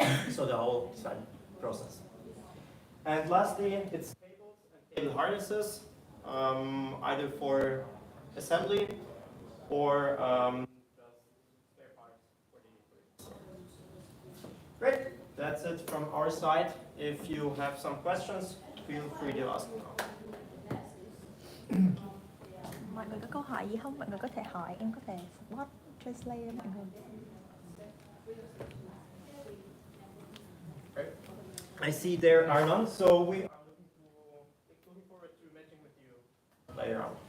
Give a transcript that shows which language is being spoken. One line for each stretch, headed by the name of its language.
English: So the whole design process. And lastly, it's cables and cable harnesses, either for assembly or just spare parts for the Great, that's it from our side. If you have some questions, feel free to ask now.
Vietnamese: Mọi người có câu hỏi gì không? Mọi người có thể hỏi, em có thể
English: support translate
Vietnamese: mọi người.
English: I see there are none, so we are looking forward to matching with you later on.